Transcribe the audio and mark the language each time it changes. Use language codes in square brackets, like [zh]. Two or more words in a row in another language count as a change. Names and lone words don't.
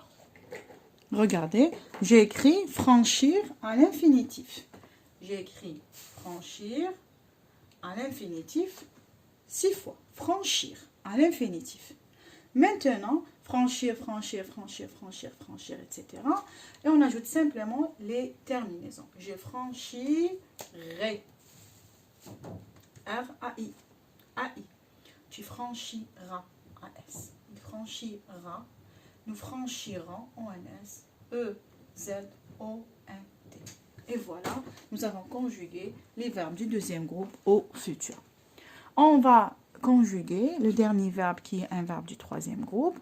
[fr] Regardez, j'ai écrit franchir à l'infinitif. J'ai écrit franchir à l'infinitif 6 fois. Franchir à l'infinitif. Maintenant, franchir, franchir, franchir, franchir, franchir, etc. Et on ajoute simplement les terminaisons. Je franchirai. R-A-I. A-I. Tu franchiras. A-S. Il franchira. Nous franchirons, O-N-S, E-Z-O-N-T. Et voilà, nous avons conjugué les verbes du deuxième groupe au futur. On va conjuguer le dernier verbe qui est un verbe du troisième groupe.